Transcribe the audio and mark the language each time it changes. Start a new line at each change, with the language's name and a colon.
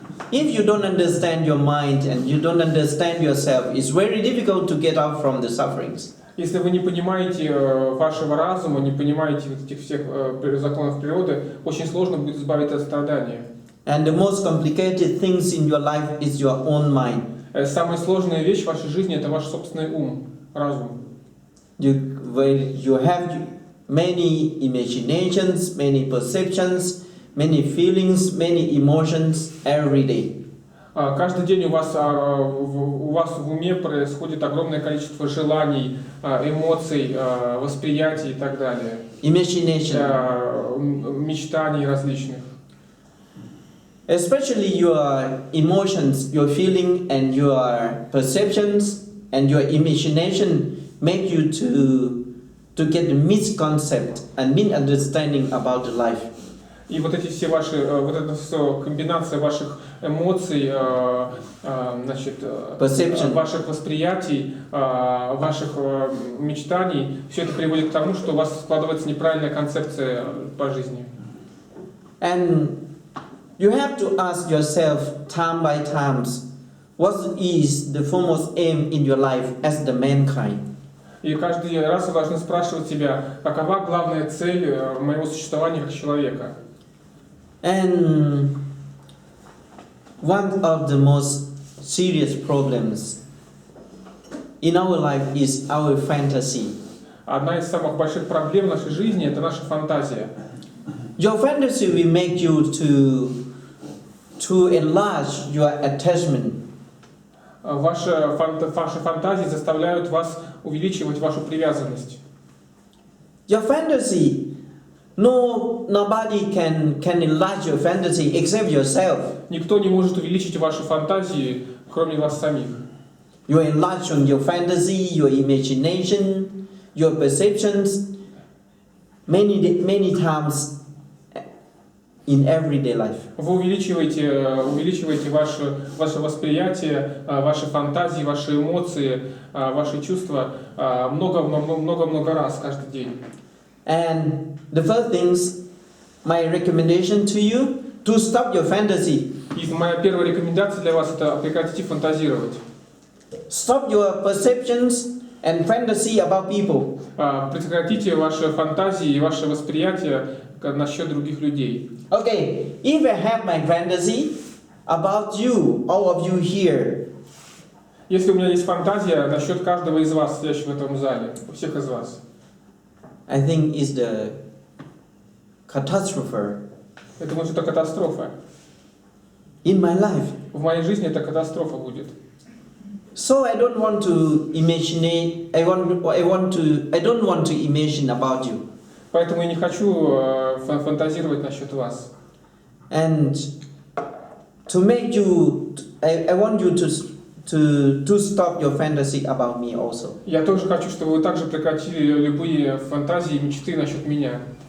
English: If you don't understand your mind and you don't understand yourself, it's very difficult to get out from the sufferings.
Russian: Если вы не понимаете вашего разума, не понимаете этих всех законов природы, очень сложно будет избавиться от страдания.
English: And the most complicated things in your life is your own mind.
Russian: Самая сложная вещь в вашей жизни – это ваш собственный ум, разум.
English: You have many imaginations, many perceptions, many feelings, many emotions every day.
Russian: Каждый день у вас в уме происходит огромное количество желаний, эмоций, восприятий и так далее.
English: Imagination.
Russian: Мечтаний различных.
English: Especially your emotions, your feeling and your perceptions and your imagination make you to get a misconcept and misunderstanding about life.
Russian: И вот эти все ваши, вот эта все комбинация ваших эмоций, значит, ваших восприятий, ваших мечтаний, все это приводит к тому, что у вас складывается неправильная концепция по жизни.
English: And you have to ask yourself time by times, what is the foremost aim in your life as the mankind?
Russian: И каждый раз вы должны спрашивать себя, какова главная цель моего существования как человека.
English: And one of the most serious problems in our life is our fantasy.
Russian: Одна из самых больших проблем в нашей жизни – это наша фантазия.
English: Your fantasy will make you to enlarge your attachment.
Russian: Ваши фантазии заставляют вас увеличивать вашу привязанность.
English: Your fantasy, nobody can enlarge your fantasy except yourself.
Russian: Никто не может увеличить ваши фантазии, кроме вас самих.
English: You enlarge on your fantasy, your imagination, your perceptions many times in everyday life.
Russian: Вы увеличиваете ваше восприятие, ваши фантазии, ваши эмоции, ваши чувства много-много раз каждый день.
English: And the first things, my recommendation to you, to stop your fantasy.
Russian: И моя первая рекомендация для вас – это прекратите фантазировать.
English: Stop your perceptions and fantasy about people.
Russian: Прекратите ваши фантазии и ваше восприятие насчет других людей.
English: Okay, if I have my fantasy about you, all of you here.
Russian: Если у меня есть фантазия насчет каждого из вас, сидящих в этом зале, у всех из вас.
English: I think it's the catastrophe.
Russian: Я думаю, что это катастрофа.
English: In my life.
Russian: В моей жизни это катастрофа будет.
English: So I don't want to imagine. I don't want to imagine about you.
Russian: Поэтому я не хочу фантазировать насчет вас.
English: And to make you, I want you to stop your fantasy about me also.
Russian: Я тоже хочу, чтобы вы также прекратили любые фантазии и мечты насчет меня.